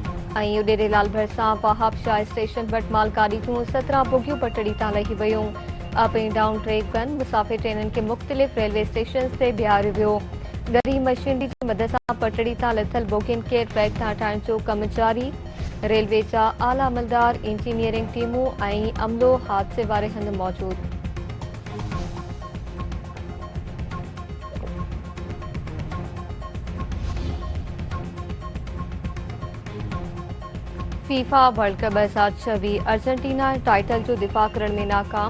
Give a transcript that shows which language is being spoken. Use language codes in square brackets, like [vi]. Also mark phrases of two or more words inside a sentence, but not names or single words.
[sd] ऐं उॾेरे लाल भरसां वहाब शाह स्टेशन वटि मालगाड़ी जूं 17 बोगियूं पटड़ी तां लही वयूं। [en] up and down track [sd] बंदि, मुसाफ़िर ट्रेननि खे मुख़्तलिफ़ रेलवे स्टेशन ते बीहारियो वियो। ॻरी मशीनरी जी मदद सां पटड़ी तां लथल बोगियुनि खे ट्रैक तां हटाइण जो कमु जारी। रेलवे जा आला अमलदार, इंजीनियरिंग टीमूं ऐं अमलो हादसे वारे हंधि मौजूदु। फीफा वर्ल्ड कप 2026 अर्जेंटीना टाइटल जो दिफ़ा करण में नाकाम।